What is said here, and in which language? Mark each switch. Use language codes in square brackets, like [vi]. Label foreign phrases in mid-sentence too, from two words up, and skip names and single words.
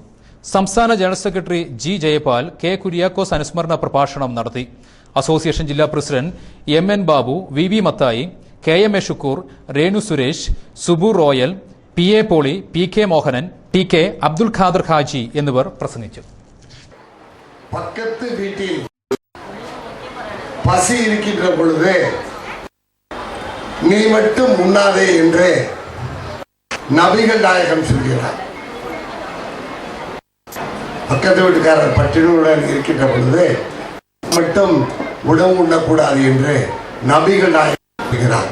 [ml] സംസ്ഥാന ജനറൽ സെക്രട്ടറി G. ജയപാൽ K. കുര്യാക്കോസ് അനുസ്മരണ പ്രഭാഷണം നടത്തി. അസോസിയേഷൻ ജില്ലാ പ്രസിഡന്റ് MN ബാബു, VV മത്തായി, KMA ഷുക്കൂർ, രേണു സുരേഷ്, സുബു റോയൽ, PA പോളി, PK മോഹനൻ, TK അബ്ദുൽ ഖാദർ ഹാജി എന്നിവർ പ്രസംഗിച്ചു. [ta] பக்கத்து வீட்டில் பசி இருக்கின்ற பொழுது நீ மட்டும் உண்ணாதே என்று நபிகள் நாயகம் சொல்கிறார். பக்கத்து வீட்டுக்காரர் பட்டினியுடன் இருக்கின்ற பொழுது மட்டும் உணவு உண்ணக்கூடாது என்று நபிகள் நாயகம் சொல்கிறார்.